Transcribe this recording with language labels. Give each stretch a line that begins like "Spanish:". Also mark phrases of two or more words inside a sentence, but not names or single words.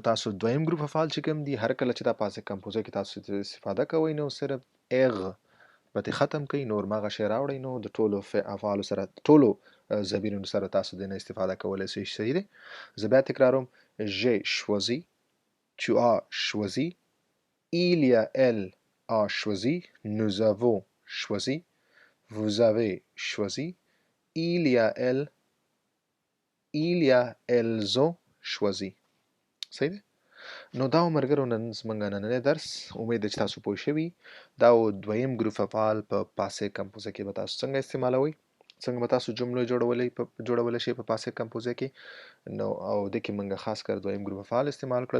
Pashto: تاسو دویم ګروپ افعال چې کوم دي هر کله چې دا
French: passé composé
Pashto: کې تاسو استفاده کوئ نو صرف ایغ به ترې ختم کوئ، نور مغه شی راوړئ، نو د ټولو افعالو سره ټولو ضمیرونو سره تاسو د نه استفاده کولی شئ. صحیح دی. زه بیا تکراروم.
French: j'ai choisi tu as choisi il y a elle a choisi nous avons choisi vous avez choisi il y a elles ont choisi.
Pashto: صحیح دی. نو دا ملګرو نن زموږ نننی درس امید ده چې تاسو پوه شوي. دا دویم ګروپ افعال په
French: passé composé
Pashto: کې به تاسو څنګه استعمالوئ، څنګه به تاسو جملې جوړولی شئ په
French: passé composé
Pashto: کې. نو او دې کې موږ خاص کر دویم ګروپ افعال استعمال کړل.